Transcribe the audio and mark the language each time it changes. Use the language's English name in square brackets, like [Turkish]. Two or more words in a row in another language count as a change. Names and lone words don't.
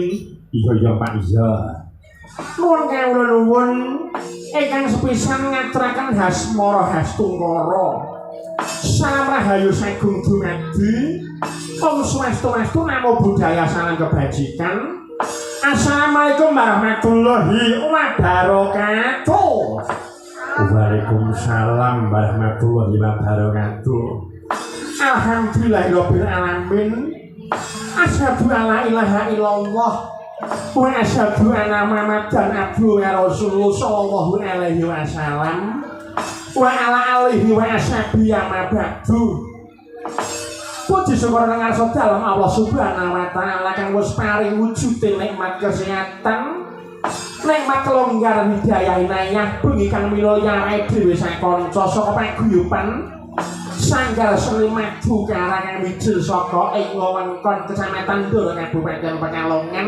[Javanese] Iya Pak iya. Nuwun kawula nuwun ingkang sepisan ngaturaken hasmara hastungkara. Salam rahayu sagung dumadi. [Sanskrit] Om swastiastu [Pali] namo buddhaya [Indonesian] salam kebajikan. [Arabic] السلام عليكم ورحمة الله وبركاته. وعليكم السلام ورحمة الله وبركاته. الحمد لله رب العالمين. أشهد أن لا إله إلا الله وأشهد أن محمدا عبده ورسوله صلى الله عليه وسلم وعلى آله وأصحابه أما بعد. [Javanese] Puji syukur ngarsa dalem Allah [Arabic] سبحانه وتعالى [Javanese] kang wis paring wujude nikmat kesehatan, nikmat kelonggaran hidayah inayah bengi kang minulya awake dhewe sakanca saka paguyuban Sanggar Seni Maju Karangan Wijil saka ing wewengkon Kecamatan Ndoro Kabupaten Pekalongan.